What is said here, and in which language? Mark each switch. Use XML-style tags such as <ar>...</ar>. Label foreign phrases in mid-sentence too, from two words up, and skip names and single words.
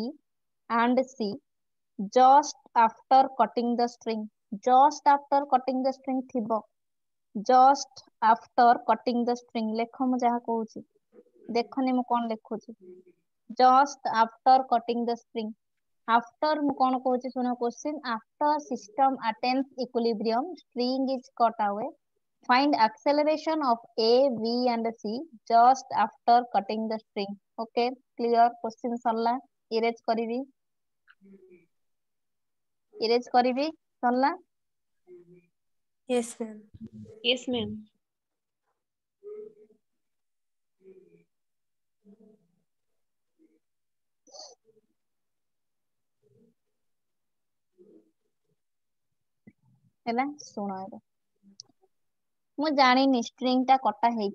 <en>and C just after cutting the string just after cutting the string ଥିବ just after cutting the string</en> <or>ଲେଖ ମୁଁ ଯାହା କହୁଛି ଦେଖନି ମୁଁ କଣ ଲେଖୁଛି</or> <en>just after cutting the string after</en> <or>ମୁଁ କଣ କହୁଛି ଶୁଣ</or> <en>question after system attains equilibrium string is cut away find acceleration of A B and C just after cutting the string okay clear question</en> <or>ସରିଲା erase କରିବି ସରିଲା</or> <en>Yes, ma'am. Yes, ma'am.</en> <or>ହେଲା ଶୁଣ ଏବେ ମୁଁ ଜାଣିନି ଷ୍ଟ୍ରିଙ୍ଗ ଟା କଟା ହେଇଛି</or>